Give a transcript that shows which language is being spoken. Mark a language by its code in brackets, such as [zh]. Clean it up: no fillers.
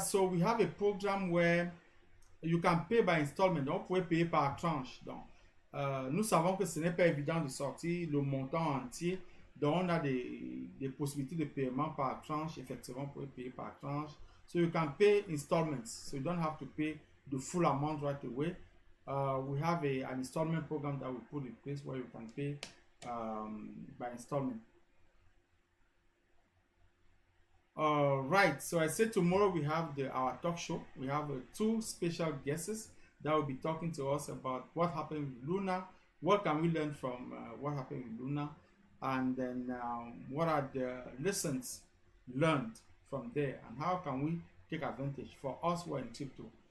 [en] So we have a program where you can pay by installment. [fr] Donc, vous pouvez payer par tranche. Donc, nous savons que ce n'est pas évident de sortir le montant entier. Donc, on a des possibilités de paiement par tranche. Effectivement, vous pouvez payer par tranche. [en] So you can pay installments. So you don't have to pay the full amount right away. We have an installment program that we put in place where you can pay by installment. Right, so I said tomorrow we have our talk show. We have 2 special guests that will be talking to us about what happened with Luna, what can we learn from what happened with Luna, and then what are the lessons learned from there, and how can we take advantage for us who are in crypto.